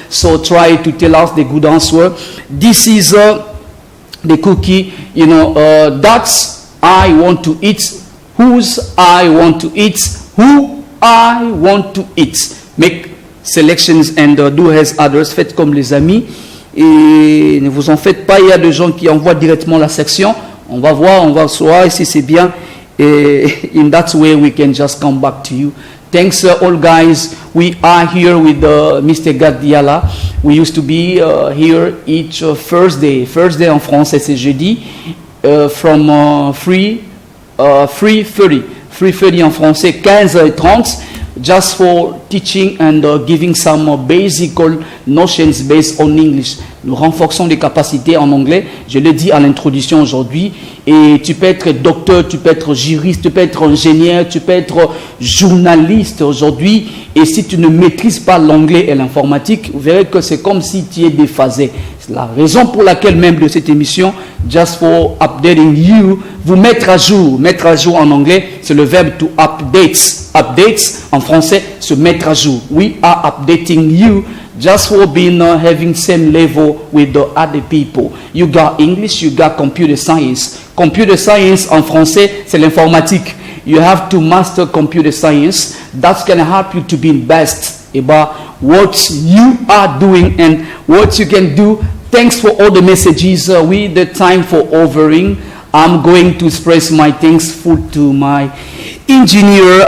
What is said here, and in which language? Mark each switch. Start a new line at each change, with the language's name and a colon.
English: So try to tell us the good answer. This is... the cookie, that's I want to eat, whose I want to eat, who I want to eat. Make selections and do as others.
French: Faites comme les amis et ne vous en faites pas. Il y a des gens qui envoient directement la section. On va voir si c'est bien.
English: Et in that way we can just come back to you. Thanks all guys. We are here with Mr. Gad Diala. We used to be here each Thursday.
French: Thursday en français c'est jeudi.
English: From 3:30
French: en français 15h30.
English: Just for teaching and giving some basic notions based on English.
French: Nous renforçons les capacités en anglais. Je l'ai dit à l'introduction aujourd'hui. Et tu peux être docteur, tu peux être juriste, tu peux être ingénieur, tu peux être journaliste aujourd'hui. Et si tu ne maîtrises pas l'anglais et l'informatique, vous verrez que c'est comme si tu es déphasé. C'est la raison pour laquelle même de cette émission,
English: just for updating you,
French: vous mettre à jour en anglais, c'est le verbe to update. Updates en français, se mettre à jour.
English: We are updating you just for being having same level with the other people. You got English, you got computer science.
French: Computer science en français, c'est l'informatique.
English: You have to master computer science. That's going to help you to be best about what you are doing and what you can do. Thanks for all the messages. With the time for overing, I'm going to express my thankful to my engineer.